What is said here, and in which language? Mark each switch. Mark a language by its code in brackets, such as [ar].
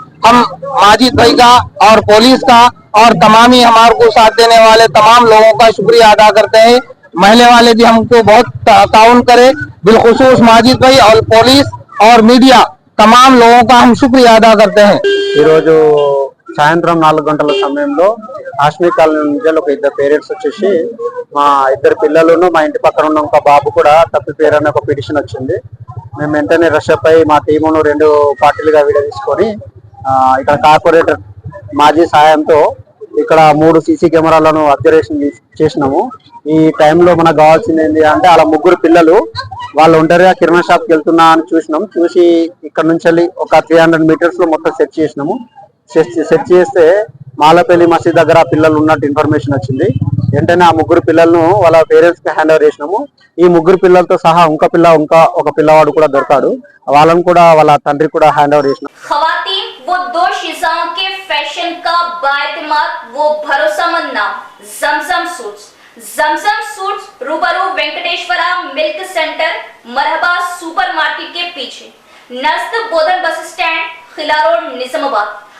[hi] हम माजिद भाई का और पुलिस का और तमाम ही हमारे को साथ देने वाले तमाम लोगों का शुक्रिया अदा करते हैं। महल्ले वाले भी हमको बहुत ताउन करे, बिलखुसूस माजिद भाई और पुलिस और मीडिया तमाम लोगों का हम शुक्रिया अदा करते हैं। [te] ఈరోజు సాయంత్రం 4 గంటల సమయంలో హాష్మీ కాలనీ నుంచి ఒక 2 పేరెంట్స్ వచ్చేసి మా 2 పిల్లలను మా ఇంటి పక్కన ఉన్న ఒక బాబు కూడా తప్పిపోయారని ఒక పిటిషన్ వచ్చింది. మేము వెంటనే రష్ అప్ అయి మా టీమును 2 పార్టీలుగా విడదీసుకొని ఇక్కడ కార్పొరేటర్ మాజీ సాయంతో ఇక్కడ 3 సీసీ కెమెరాలను అబ్జర్వేషన్ చేసినాము. ఈ టైంలో మనకు కావాల్సింది ఏంటి అంటే అలా 3 పిల్లలు వాళ్ళు ఒంటరిగా కిరాణా షాప్కి వెళ్తున్నా అని చూసినాం. చూసి ఇక్కడ నుంచి ఒక 300 మీటర్స్ లో మొత్తం సెర్చ్ చేసినాము. సెర్చ్ చేస్తే మాలపల్లి మసీద్ దగ్గర పిల్లలు ఉన్నట్టు ఇన్ఫర్మేషన్ వచ్చింది. వెంటనే ఆ 3 పిల్లలను వాళ్ళ పేరెంట్స్ కి హ్యాండ్ ఓవర్ చేసినాము. ఈ 3 పిల్లలతో సహా ఇంకా ఒక పిల్లవాడు కూడా దొరికాడు. వాళ్ళని కూడా వాళ్ళ తండ్రి కూడా హ్యాండ్ ఓవర్ చేసినాం. [hi] खवातीन वो 2 शिजाओं के फैशन का बाएतमाद वो भरोसामंद नाम जमजम सूट्स। जमजम सूट्स रूबरू वेंकटेश्वरा मिल्क सेंटर मरहबा सुपरमार्केट के पीछे नज़द बोधन बस स्टैंड खिला रोड निजामाबाद।